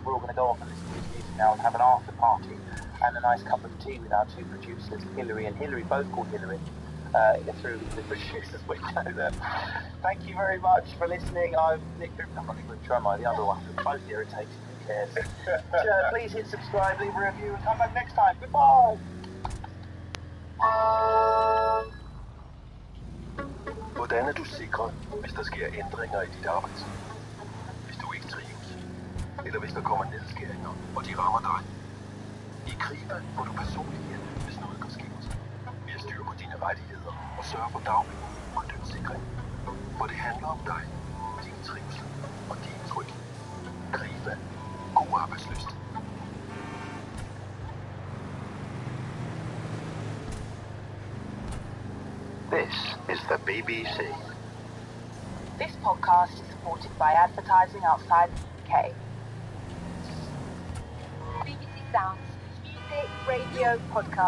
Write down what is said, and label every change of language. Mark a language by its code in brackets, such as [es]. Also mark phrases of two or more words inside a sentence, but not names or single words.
[en] We're all going to go off and listen to this music now and have an after party and a nice cup of tea with our two producers, Hillary and Hillary, both called Hillary, through the producers window there. Thank you very much for listening. I'm Nick. I'm not Nick Trummer, the other one. Both irritating. Who cares? Please hit subscribe, leave a review, and come back next time. Goodbye. [da] Hvordan er du sikret, hvis der sker ændringer i dit arbejdsliv? Hvis du ikke trives, eller hvis der kommer nedskæringer, og de rammer dig? I Krifa får du personlig hjælp, hvis noget går skidt. Vi har styr på dine rettigheder og sørger for dagpenge og lønsikring. For det handler om dig, din trivsel og din tryghed. Krifa. God arbejdslyst. [en] This is the BBC. This podcast is supported by advertising outside the UK. BBC Sounds Music Radio Podcast.